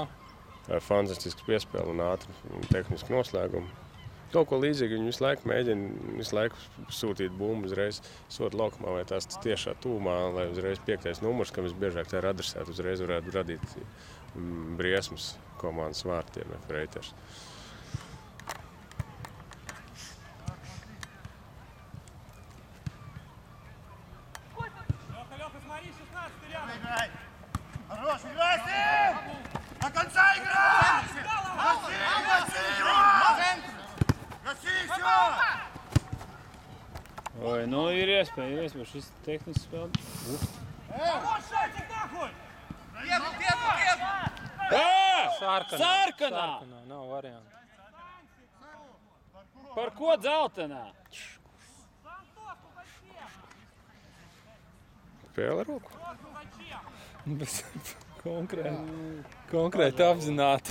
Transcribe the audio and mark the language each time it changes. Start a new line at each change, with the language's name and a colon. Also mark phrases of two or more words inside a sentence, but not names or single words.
Latvian: Fantastisks piespēle un ātri tehniski noslēgumi. Kaut ko līdzīgi viņi visu laiku sūtīt bumbu uzreiz sodu laukumā vai tās tiešā tūmā, lai uzreiz 5. numurs, kam visbiežāk tā ir adresēta, uzreiz varētu radīt briesmas komandas vārtiem F-Reiters.
Russian: Лёха, смотри, 16 рядом. Хорош, играй с ним! До конца играй! Гаси, все! Ой,
Latvian: nu ir iespēja, šis tehnisks spēle.
Russian: Вот шатик нахуй!
Latvian: Sarkanā! Nav variantu. Par ko dzeltenā? spēle ar roku. Bet konkrēti apzināti.